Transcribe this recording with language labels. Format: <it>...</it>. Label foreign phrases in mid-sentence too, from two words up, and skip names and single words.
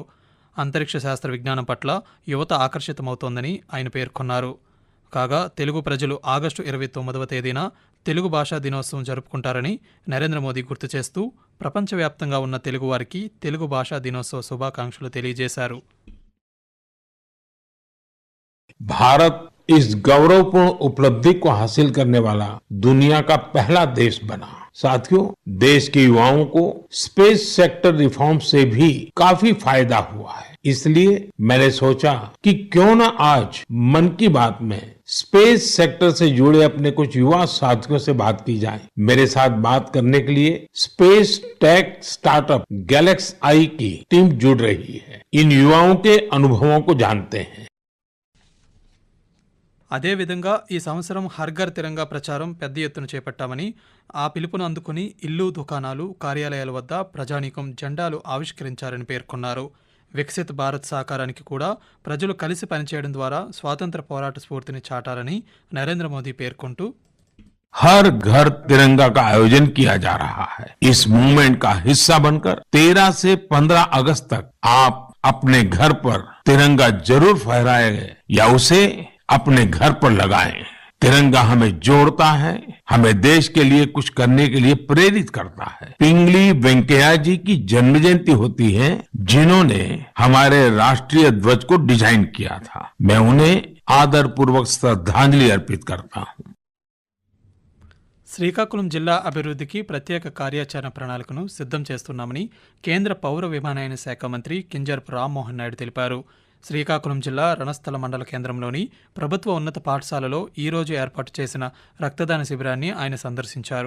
<te>అంతరిక్ష శాస్త్ర విజ్ఞానం పట్ల యువత ఆకర్షితమవుతోందని ఆయన పేర్కొన్నారు. కాగా తెలుగు ప్రజలు ఆగస్టు 29వ తేదీన తెలుగు భాషా దినోత్సవం జరుపుకుంటారని నరేంద్ర మోదీ గుర్తు చేస్తూ ప్రపంచవ్యాప్తంగా ఉన్న తెలుగువారికి తెలుగు భాషా దినోత్సవ శుభాకాంక్షలు తెలియజేశారు.</te> <hi>भारत इस गौरवपूर्ण उपलब्धि को हासिल करने वाला दुनिया का पहला देश बना। साथियों, देश के युवाओं को</hi> <en>space sector reform</en> <hi>से भी काफी फायदा हुआ है। इसलिए मैंने सोचा कि क्यों न आज मन की बात में</hi> <en>space sector</en> <hi>से जुड़े अपने कुछ युवा साथियों से बात की जाए। मेरे साथ बात करने के लिए</hi> <en>space tech startup</en> <hi>गैलेक्स आई की टीम जुड़ रही है। इन युवाओं के अनुभवों को जानते हैं.</hi> <te>అదేవిధంగా ఈ సంవత్సరం హర్ఘర్ తిరంగా ప్రచారం పెద్ద ఎత్తున చేపట్టామని, ఆ పిలుపును అందుకుని ఇల్లు, దుకాణాలు, కార్యాలయాల వద్ద ప్రజానీకం జెండాలు ఆవిష్కరించారని పేర్కొన్నారు. వికసిత్ భారత్ సాకారానికి కూడా ప్రజలు కలిసి పనిచేయడం ద్వారా స్వాతంత్ర పోరాట స్ఫూర్తిని చాటారని నరేంద్ర మోదీ పేర్కొంటూ</te> <hi>हर घर तिरंगा का आयोजन किया जा रहा है. इस मूवमेंट का हिस्सा बनकर 13 से 15 अगस्त तक आप अपने घर पर तिरंगा जरूर फहराएं या उसे अपने घर पर लगाएं. तिरंगा हमें जोड़ता है, हमें देश के लिए कुछ करने के लिए प्रेरित करता है. पिंगली वेंकैया जी की जन्म जयंती होती है, जिन्होंने हमारे राष्ट्रीय ध्वज को डिजाइन किया था. मैं उन्हें आदरपूर्वक श्रद्धांजलि अर्पित करता हूँ.</hi> <te>శ్రీకాకుళం జిల్లా అభివృద్ధికి ప్రత్యేక కార్యాచరణ ప్రణాళికను సిద్ధం చేస్తున్నామని కేంద్ర పౌర విమానయాన శాఖ మంత్రి కింజరాపు రామ్మోహన్ నాయుడు తెలిపారు. శ్రీకాకుళం జిల్లా రణస్థల మండల కేంద్రంలోని ప్రభుత్వ ఉన్నత పాఠశాలలో ఈరోజు ఏర్పాటు చేసిన రక్తదాన శిబిరాన్ని ఆయన సందర్శించారు.</te>